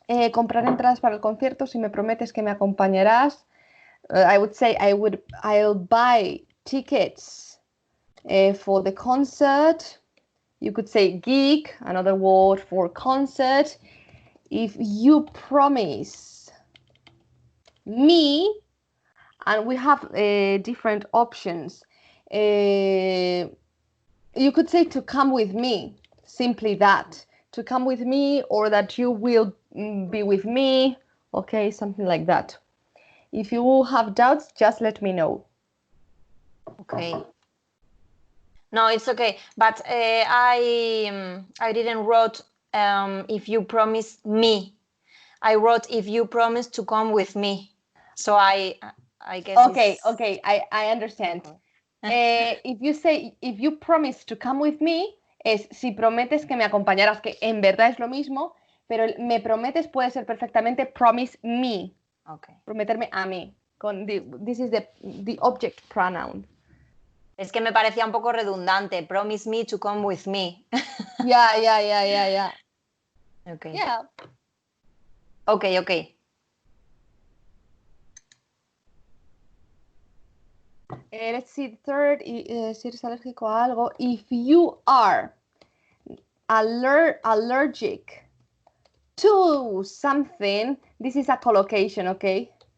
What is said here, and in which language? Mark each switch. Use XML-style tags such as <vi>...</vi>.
<es>Comprar entradas para el concierto si me prometes que me acompañarás.</es> <en>I would say I'll buy tickets for the concert. You could say gig, another word for concert. If you promise me, and we have different options. You could say to come with me, simply that, to come with me, or that you will be with me, okay, something like that. If you have doubts, just let me know. Okay. No, it's okay, but I didn't wrote if you promise me. I wrote if you promise to come with me. So I guess. Okay, I understand. If you promise to come with me,</en> <es>es si prometes que me acompañarás, que en verdad es lo mismo, pero el me prometes puede ser perfectamente</es> <en>promise me. Okay.</en> <es>Prometerme a mí.</es> <en>This is the object pronoun.</en> <es>Es que me parecía un poco redundante.</es> <en>Promise me to come with me. Yeah. Okay. Yeah. Okay. Let's see the third.</en> <es>Si eres alérgico a algo.</es> <en>If you are allergic to something, this is a collocation, okay?</en>